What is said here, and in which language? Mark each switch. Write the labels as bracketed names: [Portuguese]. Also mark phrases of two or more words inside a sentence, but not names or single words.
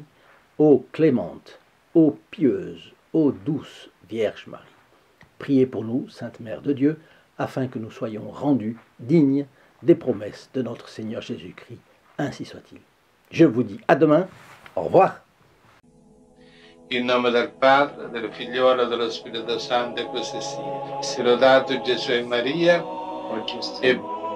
[French] Ô clémente, ô pieuse, ô douce Vierge Marie. Priez pour nous, Sainte Mère de Dieu, afin que nous soyons rendus dignes des promesses de notre Seigneur Jésus-Christ. Ainsi soit-il. Je vous dis à demain. Au revoir. [Italian] In nome del Padre, del Figliolo e dello Spirito Santo, e così sia. Sia lodato Gesù e Maria, e